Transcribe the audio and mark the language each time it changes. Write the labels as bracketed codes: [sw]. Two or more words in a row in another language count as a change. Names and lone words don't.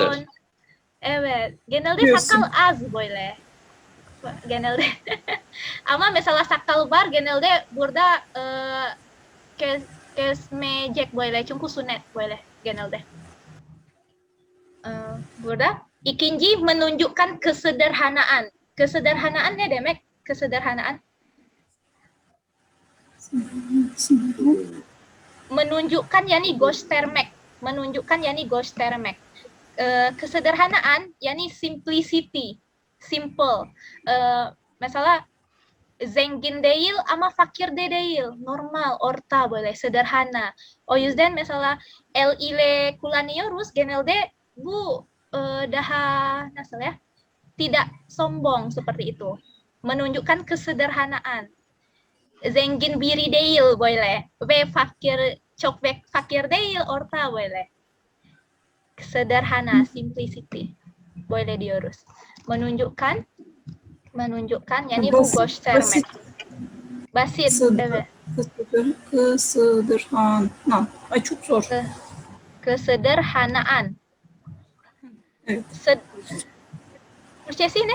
[tr] Japon. Evet, genelde Diyorsun. sakal az böyle. Genelde. Ama mesela sakal var genelde burada kesmeyecek böyle çünkü sünnet böyle genelde. Burada ikinci [id] menunjukkan kesederhanaan. [tr] Kesederhanaan ne demek? [id] Kesederhanaan menunjukkan [tr] yani göstermek. Menunjukkan yani göstermek. Kesederhanaan yani simplicity, simple. Mesela zengin değil ama fakir de değil, normal, orta böyle, sederhana. O yüzden mesela el ile kullanıyoruz genelde bu daha nasıl ya, [id] tidak sombong seperti itu, menunjukkan kesederhanaan. [tr] Zengin biri değil böyle ve fakir çok fakir değil, orta böyle. Sederhana, simplicity boleh diyoruz. Menunjukkan yani bu göstermek. Basit, evet. Kesederhana. Ay çok zor. Kesederhanaan. Evet. Türkçesi ne?